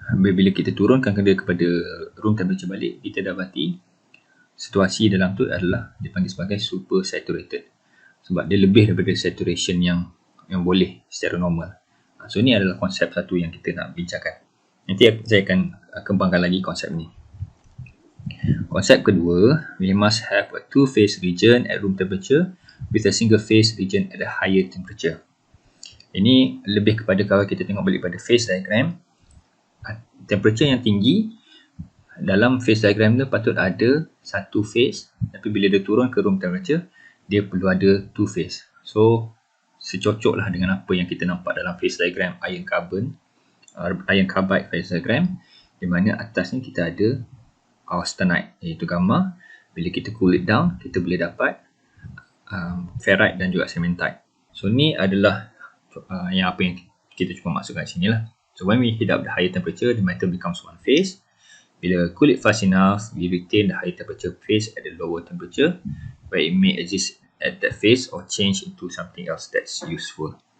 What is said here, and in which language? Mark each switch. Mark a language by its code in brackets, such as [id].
[ms] Bila kita turunkan dia kepada room temperature balik, kita dapati situasi dalam tu adalah dipanggil sebagai super saturated. Sebab dia lebih daripada saturation yang boleh secara normal. So ni adalah konsep satu yang kita nak bincangkan. Nanti saya akan kembangkan lagi konsep ni. Konsep kedua, [en] we must have a two-phase region at room temperature with a single phase region at a higher temperature. [ms] Ini lebih kepada kalau kita tengok balik pada phase diagram, temperature yang tinggi dalam phase diagram tu patut ada satu phase, tapi bila dia turun ke room temperature, dia perlu ada two phase. So secocoklah dengan apa yang kita nampak dalam phase diagram iron carbide phase diagram, di mana atas ni kita ada austenite iaitu gamma. Bila kita [en] cool it down, [ms] kita boleh dapat ferrite dan juga cementite. So ni adalah yang apa yang kita cuba masukkan sini lah. [en] So when we heat up the higher temperature, the metal becomes one phase. Bila cool it fast enough, we retain the higher temperature phase at the lower temperature, where it may exist at that phase or change into something else that's useful.